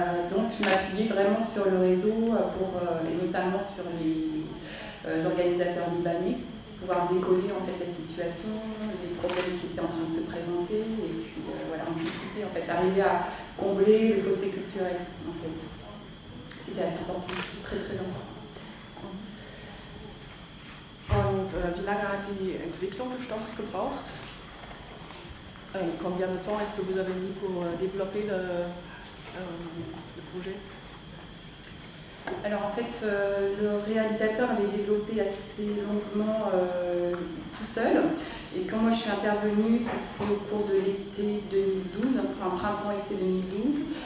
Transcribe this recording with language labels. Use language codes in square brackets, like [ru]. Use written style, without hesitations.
[fr] Donc je m'appuyais vraiment sur le réseau et notamment sur les organisateurs libanais, pouvoir décoller en fait la situation, les problèmes qui étaient en train de se présenter et puis voilà, anticiper en fait, arriver à combler le fossé culturel en fait. C'était assez important, très très important. [de] Und wie lange hat die Entwicklung des Stoffs gebraucht? [fr] Combien de temps est-ce que vous avez mis pour développer le projet? Alors en fait, le réalisateur avait développé assez longuement tout seul. Et quand moi je suis intervenue, c'était au cours de l'été 2012, un printemps-été 2012.